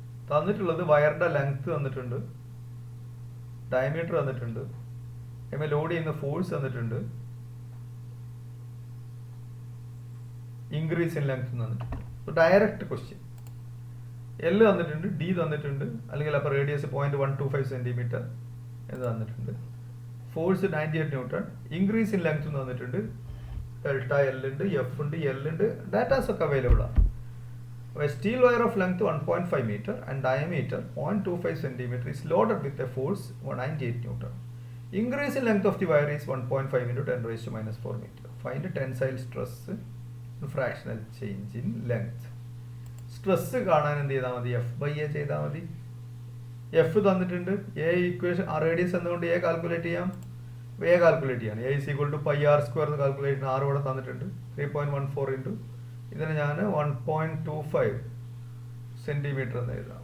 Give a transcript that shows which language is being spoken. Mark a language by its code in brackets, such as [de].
[ml] തന്നിട്ടുള്ളത് വയറിൻ്റെ ലെങ്ത് തന്നിട്ടുണ്ട്, ഡയമീറ്റർ തന്നിട്ടുണ്ട്, അതിന്മേൽ ലോഡ് ചെയ്യുന്ന ഫോഴ്സ് തന്നിട്ടുണ്ട്, ഇൻക്രീസ് ഇൻ ലെങ്ത് തന്നിട്ടുണ്ട്. Direct question. എൽ തന്നിട്ടുണ്ട്, ഡി തന്നിട്ടുണ്ട്, അല്ലെങ്കിൽ അപ്പോൾ റേഡിയസ് 0.125 സെൻറ്റിമീറ്റർ എന്ന് തന്നിട്ടുണ്ട്, force 98 newton, increase in length തന്നിട്ടുണ്ട്, ഡെൽറ്റ എൽ ഉണ്ട്, എഫ് ഉണ്ട്, എൽ ഉണ്ട്, ഡാറ്റാസ് ഒക്കെ അവൈലബിൾ ആണ്. [en] Steel wire of length 1.5 meter and diameter 0.25 centimeter is loaded with a force 98 Newton. Increase in length of the wire is 1.5 into 10 raised to -4 meter. Find tensile stress and fractional change in length. [ml] Stress കാണാൻ എന്ത് ചെയ്താൽ മതി, F/A ചെയ്താൽ മതി. F തന്നിട്ടുണ്ട്, A equation radius എന്നുകൊണ്ട് A calculate ചെയ്യാം. A calculate ചെയ്യാണ്. A is equal to πr² എന്ന് കാൽക്കുലേറ്റ് ചെയ്യുന്ന 6 ഇവിടെ തന്നിട്ടുണ്ട്. 3.14 ഇൻറ്റു ഇതിന് ഞാൻ 1.25 സെൻറ്റിമീറ്റർ എന്ന് എഴുതാം.